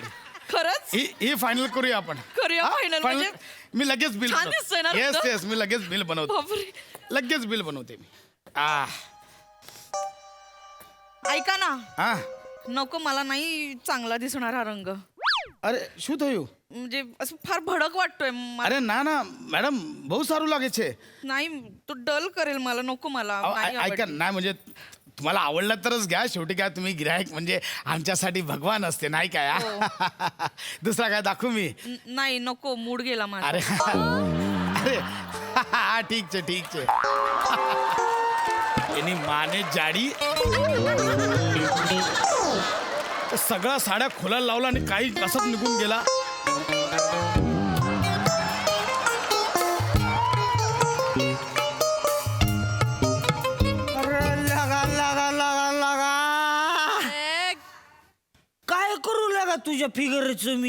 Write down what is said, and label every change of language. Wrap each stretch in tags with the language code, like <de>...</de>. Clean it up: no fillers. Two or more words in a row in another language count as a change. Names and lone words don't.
<mr>खरंच? ही फायनल करूया आपण. करूया हा? final Final? म्हणजे? मी लगेच बिल छान दिसतंय ना येस तुझं? येस मी लगेच बिल बनवतो. बापरे. लगेच बिल बनवते मी. ऐका ना, हा नको, मला नाही चांगला दिसणार हा रंग. अरे</mr> <gu>શું થયું?</gu> <mr>म्हणजे असं फार भडक वाटतोय मला. अरे ना ना मॅडम</mr> <gu>બહુ સારું લાગે છે.</gu> <mr>नाही, तो डल करेल मला, नको मला. नाही ऐका आवडत. नाही म्हणजे तुम्हाला आवडलं तरच घ्या. शेवटी काय तुम्ही गिरायक म्हणजे आमच्यासाठी भगवान असते नाही काय. दुसरा काय दाखवू मी? नाही नको, मूड गेला माझा. अरे अरे हा</mr> <gu>ठीक છે ठीक છે. એની માને જાડી</gu> <mr>सगळ्या साड्या खोलायला लावला आणि काही कसंच निघून गेला. काय करू लागा तुझ्या फिगरचं मी?</mr>